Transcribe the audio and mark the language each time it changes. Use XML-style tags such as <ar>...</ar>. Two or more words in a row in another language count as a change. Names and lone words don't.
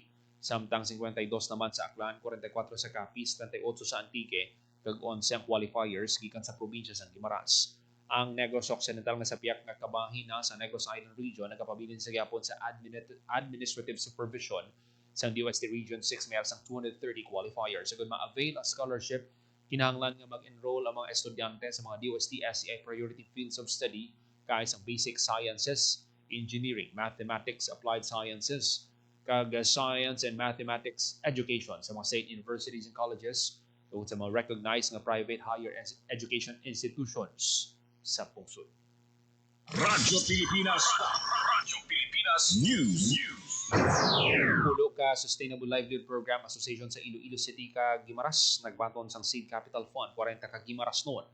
<hil>Samtang 52 naman sa Aklan, 44 sa Capiz, 38 sa Antique, kag 11 ang qualifiers gikan sa probinsya sa Guimaras. Ang Negros Occidental nga sa piyak nga kabahin na sa Negros Island Region nagapabilin sa gyapon sa</hil> <en>administrative supervision</en> <hil>sa DOST Region 6 may sang 230 qualifiers. Sagud ma-avail ang scholarship, kinahanglan nga mag-enroll ang mga estudyante sa mga</hil> <en>DOST SEI priority fields of study</en> <hil>kay sa</hil> <en>basic sciences, engineering, mathematics, applied sciences,</en> <hil>kag</hil> <en>science and mathematics education</en> <hil>sa mga</hil> <en>state universities and colleges</en> <hil>tungod sa mga recognized nga</hil> <en>private higher education institutions</en> <hil>sa pungsod. Radyo Pilipinas. Radyo Pilipinas News. Pulo ka Sustainable Livelihood Program Association sa Iloilo City ka Guimaras nagbaton sang Seed Capital Fund 40 ka Guimaras noon.</hil>